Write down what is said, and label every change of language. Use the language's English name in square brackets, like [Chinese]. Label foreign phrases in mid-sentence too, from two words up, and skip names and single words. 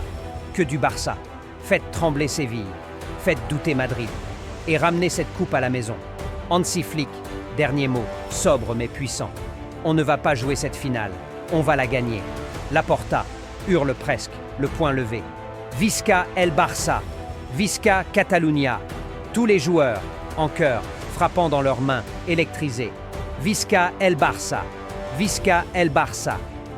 [French] Que du Barça. Faites trembler Séville. Faites douter Madrid. Et ramenez cette coupe à la maison. Hansi Flick, dernier mot, sobre mais puissant. On ne va pas jouer cette finale. On va la gagner. Laporta hurle presque, le poing levé. [Catalan] Visca el Barça. Visca Catalunya. [French] Tous les joueurs, en chœur, frappant dans leurs mains, électrisés. [Catalan] Visca el Barça. Visca el Barça.